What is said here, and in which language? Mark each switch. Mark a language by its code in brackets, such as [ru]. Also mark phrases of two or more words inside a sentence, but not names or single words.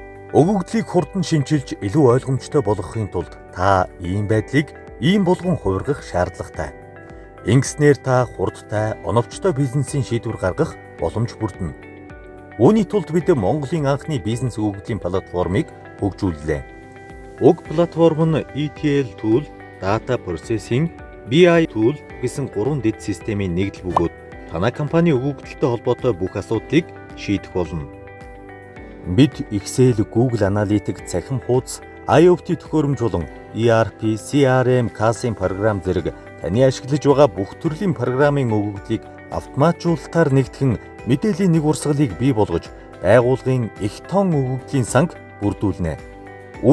[mn] Өгөгдлийг хурдан шинчилж илүү ойлгомжтой болгохын тулд та ийм байдлыг ийм болгон хувиргах шаардлагатай. Ингэснээр та хурдтай, оновчтой бизнесийн шийдвэр гаргах боломж бүрдэнэ. Үүний тулд бид Монголын анхны бизнес өгөгдлийн платформыг хөгжүүллээ. Уг платформ нь [en] ETL tool, data processing, BI tool [mn] гэсэн 3 дэд системийн нэгдэл бөгөөд танай компани өгөгдөлтэй холбоотой бүх асуудлыг шийдэх болно. Бид Excel, Google Analytics, цахим хуудас, IoT төхөөрөмж болон ERP, CRM, CAS-ын програм зэрэг таны ашиглаж байгаа бүх төрлийн програмын өгөгдлийг автоматжуулалтаар нэгтгэн мэдээллийн нэг урсгалыг бий болгож байгууллагын их том өгөгдлийн санг бүрдүүлнэ.